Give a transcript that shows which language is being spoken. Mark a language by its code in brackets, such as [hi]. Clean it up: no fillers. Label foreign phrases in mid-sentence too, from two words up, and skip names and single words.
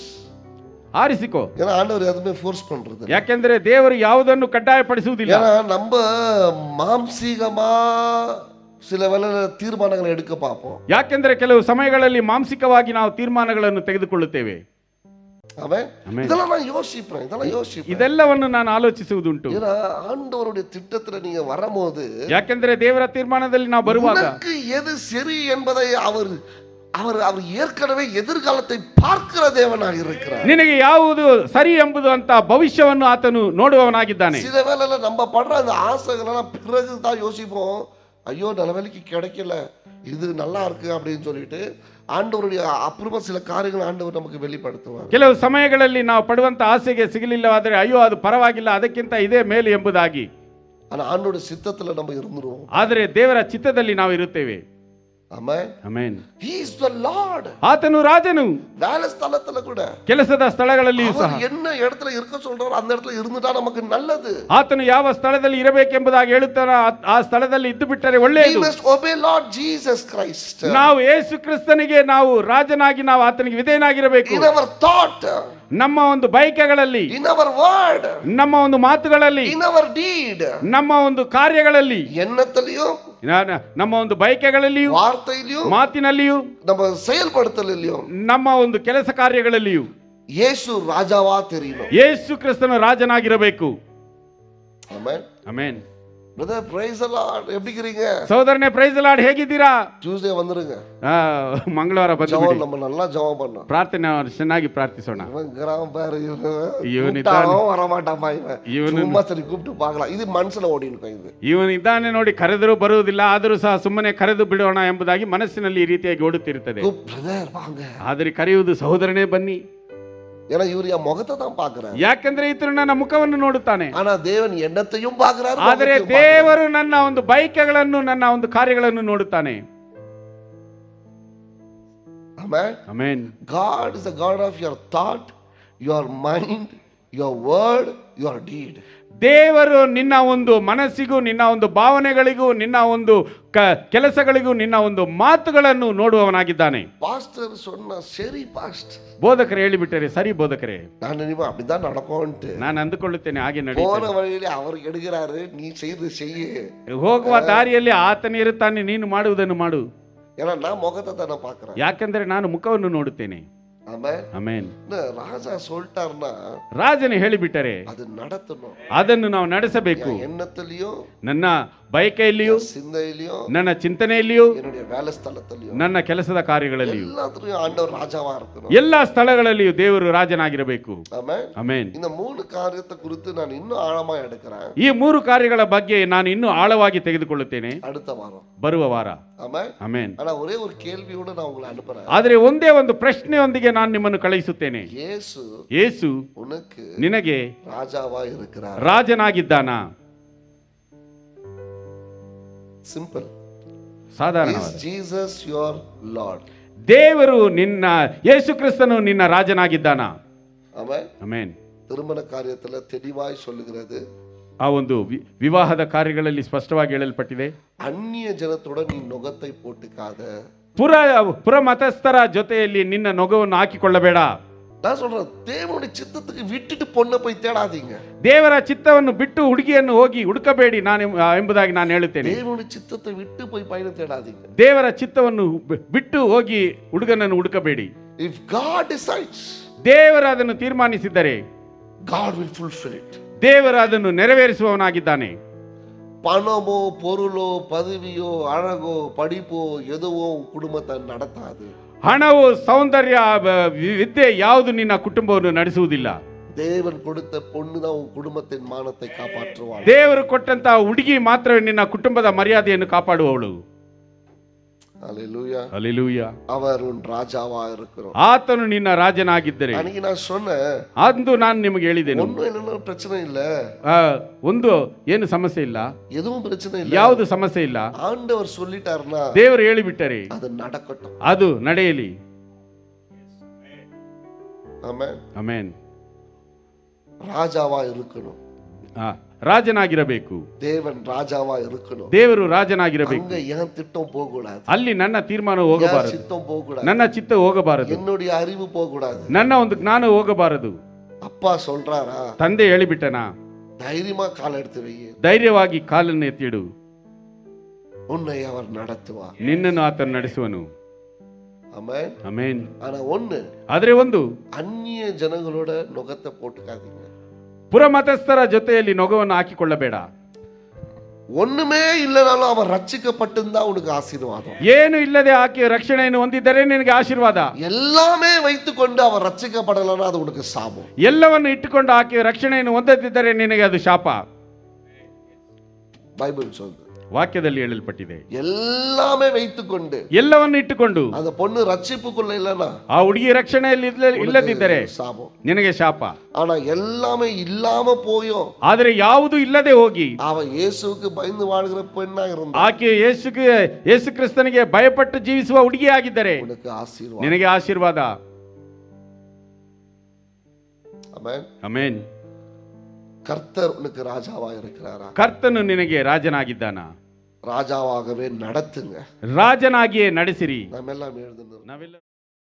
[kn] ಆರಿಸಿಕೋ. [ta] ஏன்னா ஆண்டவர் எதுமே ஃபோர்ஸ் பண்றது. [kn] ಯಾಕೆಂದರೆ ದೇವರು ಯಾವುದನ್ನು ಕಡ್ಡಾಯಪಡಿಸುವುದಿಲ್ಲ. [ta] ஏன்னா நம்ம ಮಾಂಸಿಕமா சில வேளை தீர்மானங்களை எடுக்க பார்ப்போம். [kn] ಯಾಕೆಂದರೆ ಕೆಲವು ಸಮಯಗಳಲ್ಲಿ ಮಾಂಸಿಕವಾಗಿ ನಾವು ತೀರ್ಮಾನಗಳನ್ನು ತೆಗೆದುಕೊಳ್ಳುತ್ತೇವೆ. [ta] இதெல்லாம் நான் யோசிப்பேன். [kn] ಇದೆಲ್ಲವನ್ನು ನಾನು ಆಲೋಚಿಸುವುದುಂಟು. [ta] ஏன்னா ஆண்டவருடைய திட்டத்துல நீங்க வரும்போது, [kn] ಯಾಕೆಂದರೆ ದೇವರ ತೀರ್ಮಾನದಲ್ಲಿ ನಾವು ಬರುವಾಗ [ta] எது சரி என்பதை அவர் ஏற்கனவே எதிர்காலத்தை பார்க்கிற தேவனாக இருக்கிறார். [kn] ನಿನಗೆ ಯಾವುದು ಸರಿ ಎಂಬುದು ಅಂತ ಭವಿಷ್ಯವನ್ನು ಆತನು ನೋಡುವವನಾಗಿದ್ದಾನೆ. [ta] சில வேளையில நம்ம படுற அந்த ஆசைகளெல்லாம் பிறகுதான் யோசிப்போம், ஐயோ நல்ல வேலைக்கு கிடைக்கல, இது நல்லா இருக்கு அப்படின்னு சொல்லிட்டு ஆண்டவருடைய அப்புறமா சில காரியங்களை ஆண்டவர் நமக்கு வெளிப்படுத்துவார். [kn] ಕೆಲವು ಸಮಯಗಳಲ್ಲಿ ನಾವು ಪಡುವಂತ ಆಸೆಗೆ ಸಿಗಲಿಲ್ಲವಾದರೆ ಅಯ್ಯೋ ಅದು ಪರವಾಗಿಲ್ಲ, ಅದಕ್ಕಿಂತ ಇದೇ ಮೇಲು ಎಂಬುದಾಗಿ. [ta] ஆனா ஆண்டவருடைய சித்தத்துல நம்ம இருந்துருவோம். [kn] ಆದರೆ ದೇವರ ಚಿತ್ತದಲ್ಲಿ ನಾವು ಇರುತ್ತೇವೆ. ಆಮೆನ್, ಆಮೆನ್. [en] He is the Lord. [kn] ಆತನು ರಾಜನು. [ta] வேலை ஸ்தலத்துல கூட, [kn] ಕೆಲಸದ ಸ್ಥಳಗಳಲ್ಲಿಯೂ ಸಹ [ta] என்ன இடத்துல இருக்க சொல்றாரோ அந்த இடத்துல இருந்துட்டா நமக்கு நல்லது. [kn] ಆತನು ಯಾವ ಸ್ಥಳದಲ್ಲಿ ಇರಬೇಕೆಂಬುದಾಗಿ ಹೇಳುತ್ತಾನೋ ಆ ಸ್ಥಳದಲ್ಲಿ ಇದ್ದು ಬಿಟ್ಟರೆ ಒಳ್ಳೆಯದು. [en] We must obey Lord Jesus Christ. [kn] ನಾವು ಯೇಸು ಕ್ರಿಸ್ತನಿಗೆ ನಾವು ರಾಜನಾಗಿ ನಾವು ಆತನಿಗೆ ವಿಧೇಯನಾಗಿರಬೇಕು. [en] In our thought, [kn] ನಮ್ಮ ಒಂದು ಬಯಕೆಗಳಲ್ಲಿ, [en] in our word, [kn] ನಮ್ಮ ಒಂದು ಮಾತುಗಳಲ್ಲಿ, [en] in our deed, [kn] ನಮ್ಮ ಒಂದು ಕಾರ್ಯಗಳಲ್ಲಿ, ಎನ್ನತಲ್ಲಿಯೂ, ನಮ್ಮ ಒಂದು ಬಯಕೆಗಳಲ್ಲಿಯೂ, ವಾರ್ತೆಯಲ್ಲಿಯೂ, ಮಾತಿನಲ್ಲಿಯೂ, [ta] ನಮ್ಮ செயல்படுத்தலிலும், [kn] ನಮ್ಮ ಒಂದು ಕೆಲಸ ಕಾರ್ಯಗಳಲ್ಲಿಯೂ ಯೇಸು ರಾಜವಾ ತೆರೀನು. ಯೇಸು ಕ್ರಿಸ್ತನು ರಾಜನಾಗಿರಬೇಕು. ಆಮೆನ್, ಆಮೆನ್. [ta] பிரதர் [en] praise the Lord, [ta] எப்படி இருக்கீங்க? சகோதரனே [en] praise the Lord, [kn] ಹೇಗಿದ್ದೀರಾ? [ta] ಟ್ಯೂಸ್ಡೇ வந்துருங்க. [kn] ಮಂಗಳವಾರ ಬಂದು [ta] நம்ம நல்லா ஜெபம் பண்ணோம். [kn] ಪ್ರಾರ್ಥನೆ ಚೆನ್ನಾಗಿ ಪ್ರಾರ್ಥಿಸೋಣ. [ta] கிராம பாரு, [kn] ಇವನಿದ್ದಾನೆ [ta] வர மாட்டாமா, இவன் சும்மா சரி கூப்பிட்டு பார்க்கலாம், [kn] ಇದು ಮನಸ್ಸಲ್ಲಿ ಓಡಿನ್ಕೋ. ಇದು ಇವನಿದ್ದಾನೆ ನೋಡಿ, ಕರೆದರೂ ಬರುವುದಿಲ್ಲ, ಆದರೂ ಸಹ ಸುಮ್ಮನೆ ಕರೆದು ಬಿಡೋಣ ಎಂಬುದಾಗಿ ಮನಸ್ಸಿನಲ್ಲಿ ಈ ರೀತಿಯಾಗಿ ಓಡುತ್ತಿರುತ್ತದೆ. ಬ್ರದರ್ ವಾಂಗ, ಆದರೆ ಕರೆಯುವುದು ಸಹೋದರನೇ ಬನ್ನಿ. [ta] ஏன்னா இவர் என் முகத்தை தான் பாக்குறாரு. [kn] ಯಾಕಂದ್ರೆ ಈತನು ನನ್ನ ಮುಖವನ್ನು ನೋಡುತ್ತಾನೆ. [ta] ஆனா தேவன் எண்ணத்தையும் பாக்குறாரு, [kn] ಆದರೆ ದೇವರು ನನ್ನ ಒಂದು ಬಯಕೆಗಳನ್ನು ನನ್ನ ಒಂದು ಕಾರ್ಯಗಳನ್ನು ನೋಡುತ್ತಾನೆ. Amen. ಆಮೆನ್. [en] God is a God of your thought, your mind, your word, your deed. [kn] ದೇವರು ನಿನ್ನ ಒಂದು ಮನಸ್ಸಿಗೂ ನಿನ್ನ ಒಂದು ಭಾವನೆಗಳಿಗೂ ನಿನ್ನ ಒಂದು ಕೆಲಸಗಳಿಗೂ ನಿನ್ನ ಒಂದು ಮಾತುಗಳನ್ನು ನೋಡುವವನಾಗಿದ್ದಾನೆ. [ta] பாஸ்டர் சொன்ன சரி பாஸ்டர், [kn] ಬೋಧಕರು ಹೇಳಿಬಿಟ್ಟರೆ ಸರಿ ಬೋಧಕರೇ, [ta] நான் இனிமே அப்படிதான் நடக்கும்ட்டு [kn] ನಾನು ಅಂದುಕೊಳ್ಳುತ್ತೇನೆ ಹಾಗೆ [ta] போன [kn] ನಡೆಯುತ್ತೆ. [ta] வழியிலே அவர் எடுக்கிறாரு, நீ செய்ய. [kn] ಹೋಗುವ ದಾರಿಯಲ್ಲಿ ಆತನೇ ಇರುತ್ತಾನೆ, ನೀನು ಮಾಡುವುದನ್ನು ಮಾಡು. [ta] ஏன்னா நான் முகத்தை தானே பாக்குறேன். [kn] ಯಾಕಂದ್ರೆ ನಾನು ಮುಖವನ್ನು ನೋಡುತ್ತೇನೆ. [ta] ஆமென். [kn] ಆಮೆನ್. [ta] ராஜா சொல்லிட்டாருன்னா [kn] ರಾಜನು ಹೇಳಿಬಿಟ್ಟರೆ [ta] அது நடத்தணும். [kn] ಅದನ್ನು ನಾವು ನಡೆಸಬೇಕು. [ta] எண்ணத்திலயும், [kn] ನನ್ನ ಬಯಕೆಯಲ್ಲಿಯೂ, [ta] சிந்தையிலயும், [kn] ನನ್ನ ಚಿಂತನೆಯಲ್ಲಿಯೂ, [ta] என்னுடைய வேலை ಸ್ಥಳದಲ್ಲಿயும், [kn] ನನ್ನ ಕೆಲಸದ ಕಾರ್ಯಗಳಲ್ಲಿಯೂ, [ta] எல்லாத்துலயும் ஆண்டவர் ராஜாவா இருக்கணும். [kn] ಎಲ್ಲಾ ಸ್ಥಳಗಳಲ್ಲಿಯೂ ದೇವರು ರಾಜನಾಗಿರಬೇಕು. [ta] ஆமென். [kn] ಆಮೆನ್. [ta] இந்த 3 காரியத்தை குறித்து நான் இன்னும் ஆழமா எடுக்கிறேன். [kn] ಈ 3 ಕಾರ್ಯಗಳ ಬಗ್ಗೆ ನಾನು ಇನ್ನೂ ಆಳವಾಗಿ ತೆಗೆದುಕೊಳ್ಳುತ್ತೇನೆ [ta] அடுத்த வாரம். [kn] ಬರುವ ವಾರ. [ta] ஆமென். [kn] ಆಮೆನ್. [ta] ஆனா ஒரே ஒரு கேள்வியோட நான் உங்களை அனுப்புறேன். [kn] ಆದರೆ ಒಂದೇ ಒಂದು ಪ್ರಶ್ನೆಯೊಂದಿಗೆ ನಾನು ನಿಮ್ಮನ್ನು ಕಳುಹಿಸುತ್ತೇನೆ. ಯೇಸು [ta] உனக்கு [kn] ನಿನಗೆ [ta] ராஜாவா இருக்கிறார். [kn] ರಾಜನಾಗಿದ್ದಾನಾ? ಸಿಂಪಲ್. ಸಾಧಾರಣವಾದ. [en] Is Jesus your Lord? [kn] ದೇವರು ನಿನ್ನ ಯೇಸು ಕ್ರಿಸ್ತನು ನಿನ್ನ ರಾಜನಾಗಿದ್ದಾನಾ? [ta] ஆமென். [kn] ಆಮೆನ್. [ta] திருமண காரியத்துல தெளிவாய் சொல்லுகிறது, [kn] ಆ ಒಂದು ವಿವಾಹದ ಕಾರ್ಯಗಳಲ್ಲಿ ಸ್ಪಷ್ಟವಾಗಿ ಹೇಳಲ್ಪಟ್ಟಿದೆ, [ta] அந்நிய ஜனத்தோட நீ நுகத்தை போட்டுக்காத. [kn] ಪುರ ಮತಸ್ಥರ ಜೊತೆಯಲ್ಲಿ ನಿನ್ನ ನೊಗವನ್ನು ಹಾಕಿಕೊಳ್ಳಬೇಡ. [ta] நான் சொல்றேன், தேவனுடைய சித்தத்துக்கு விட்டுட்டு பொண்ணை போய் தேடாதீங்க. [kn] ದೇವರ ಚಿತ್ತವನ್ನು ಬಿಟ್ಟು ಹುಡುಗಿಯನ್ನು ಹೋಗಿ ಹುಡುಕಬೇಡಿ ನಾನು ಎಂಬುದಾಗಿ ನಾನು ಹೇಳುತ್ತೇನೆ. [ta] தேவனுடைய சித்தத்தை விட்டு போய் பையனை தேடாதீங்க. [kn] ದೇವರ ಚಿತ್ತವನ್ನು ಬಿಟ್ಟು ಹೋಗಿ ಹುಡುಗನನ್ನು ಹುಡುಕಬೇಡಿ. [en] If God decides, [kn] ದೇವರು ಅದನ್ನು ತೀರ್ಮಾನಿಸಿದರೆ [en] God will fulfill it. [kn] ದೇವರು ಅದನ್ನು ನೆರವೇರಿಸುವವನಾಗಿದ್ದಾನೆ. [ta] பணமோ பொருளோ பதவியோ அழகோ படிப்போ எதுவோ குடும்பத்தை நடத்தாது. [kn] ಹಣವು, ಸೌಂದರ್ಯ, ವಿದ್ಯೆ ಯಾವುದು ನಿನ್ನ ಕುಟುಂಬವನ್ನು ನಡೆಸುವುದಿಲ್ಲ. [ta] தேவன் கொடுத்த பொண்ணு தான் உன் குடும்பத்தின் மானத்தை காப்பாற்றுவாள். [kn] ದೇವರು ಕೊಟ್ಟಂತಹ ಹುಡುಗಿ ಮಾತ್ರವೇ ನಿನ್ನ ಕುಟುಂಬದ ಮರ್ಯಾದೆಯನ್ನು ಕಾಪಾಡುವವಳು. [ta] அல்லேலூயா. [kn] ಹಲ್ಲೆಲೂಯಾ. [ta] அவர் உன் ராஜாவா இருக்கிறோம். [kn] ಆತನು ನಿನ್ನ ರಾಜನಾಗಿದ್ದರೆ, [ta] அன்னைக்கு நான் சொன்னேன், [kn] ಅಂದು ನಾನು ನಿಮಗೆ ಹೇಳಿದ್ದೇನೆ, [ta] ஒண்ணும் என்னன்னா பிரச்சனை இல்ல, [kn] ಒಂದು ಏನು ಸಮಸ್ಯೆ ಇಲ್ಲ, [ta] எதுவும் பிரச்சனை இல்ல, [kn] ಯಾವುದು ಸಮಸ್ಯೆ ಇಲ್ಲ. [ta] ஆண்டவர் சொல்லிட்டாருன்னா [kn] ದೇವರು ಹೇಳಿಬಿಟ್ಟರೆ [ta] அது நடக்கட்டும். [kn] ಅದು ನಡೆಯಲಿ. [ta] ஆமென். [kn] ಆಮೆನ್. [ta] ராஜாவா இருக்கணும். [kn] ರಾಜನಾಗಿರಬೇಕು. [ta] தேவன் ராஜாவா இருக்கணும். [kn] ದೇವರು ರಾಜನಾಗಿರಬೇಕು. [ta] அங்க என் திட்டம் போக கூடாது, [kn] ಅಲ್ಲಿ ನನ್ನ ತೀರ್ಮಾನ ಹೋಗಬಾರದು, [ta] சித்தம் போக கூடாது, [kn] ನನ್ನ ಚಿತ್ತ ಹೋಗಬಾರದು, [ta] என்னுடைய அறிவு போக கூடாது. [kn] ನನ್ನ ಒಂದು ಜ್ಞಾನ ಹೋಗಬಾರದು. [ta] அப்பா சொல்றாரா, [kn] ತಂದೆ ಹೇಳಿಬಿಟ್ಟನಾ, [ta] தைரியமா கால் எடுத்து வை, [kn] ಧೈರ್ಯವಾಗಿ ಕಾಲನ್ನು ಎತ್ತಿಡು, [ta] உன்னை அவர் நடத்துவார். [kn] ನಿನ್ನನ್ನು ಆತನು ನಡೆಸುವನು. [ta] ஆமென். [kn] ಆಮೆನ್. [ta] ஆனா ஒண்ணு, [kn] ಆದರೆ ಒಂದು, [ta] அந்நிய ஜனங்களோட நுகத்தை போட்டுக்காதீங்க. [kn] ಪುರಮತಸ್ಥರ ಜೊತೆಯಲ್ಲಿ ನೊಗವನ್ನು ಹಾಕಿಕೊಳ್ಳಬೇಡ. [ta] ஒண்ணுமே இல்லைனாலும் அவன் ரட்சிக்கப்பட்டிருந்தா உனக்கு ஆசீர்வாதம். [kn] ಏನು ಇಲ್ಲದೆ ಆಕೆ ರಕ್ಷಣೆಯನ್ನು ಹೊಂದಿದ್ದರೆ ನಿನಗೆ ಆಶೀರ್ವಾದ. [ta] எல்லாமே வைத்துக்கொண்டு அவன் ரட்சிக்கப்படலைன்னா அது உனக்கு சாபம். [kn] ಎಲ್ಲವನ್ನು ಇಟ್ಟುಕೊಂಡು ಆಕೆ ರಕ್ಷಣೆಯನ್ನು ಹೊಂದದಿದ್ದರೆ ನಿನಗೆ ಅದು ಶಾಪ. [ta] பைபிள் சொல்லுது, [kn] ವಾಕ್ಯದಲ್ಲಿ ಹೇಳಲ್ಪಟ್ಟಿದೆ. [ta] எல்லாமே வைத்துக்கொண்டு, [kn] ಎಲ್ಲವನ್ನು ಇಟ್ಟುಕೊಂಡು [ta] அந்த பொண்ணு ரட்சிப்புக்குள்ள இல்லைன்னா [kn] ಆ ಹುಡುಗಿ ರಕ್ಷಣೆಯಲ್ಲಿ ಇಲ್ಲದಿದ್ದರೆ [ta] சாபம், [kn] ನಿನಗೆ ಶಾಪ. [ta] ஆனா எல்லாமே இல்லாம போயும் [kn] ಆದರೆ ಯಾವುದು ಇಲ್ಲದೆ ಹೋಗಿ [ta] அவன் இயேசுவுக்கு பயந்து வாழ்கிற பெண்ணா இருந்தா [kn] ಆಕೆ ಯೇಸು ಕ್ರಿಸ್ತನಿಗೆ ಭಯಪಟ್ಟು ಜೀವಿಸುವ ಹುಡುಗಿ ಆಗಿದ್ದರೆ [ta] உனக்கு ஆசீர்வாதம். [kn] ನಿನಗೆ ಆಶೀರ್ವಾದ. [ta] ஆமென். [kn] ಆಮೆನ್. [ta] கர்த்தர் உனக்கு ராஜாவா இருக்கிறாரா? [kn] ಕರ್ತನು ನಿನಗೆ ರಾಜನಾಗಿದ್ದಾನಾ? [ta] ராஜாவாகவே நடத்துங்க. [kn] ರಾಜನಾಗಿಯೇ ನಡೆಸಿರಿ. [ta] நாமெல்லாம் எழுதுனோம். [kn] ನಾವೆಲ್ಲ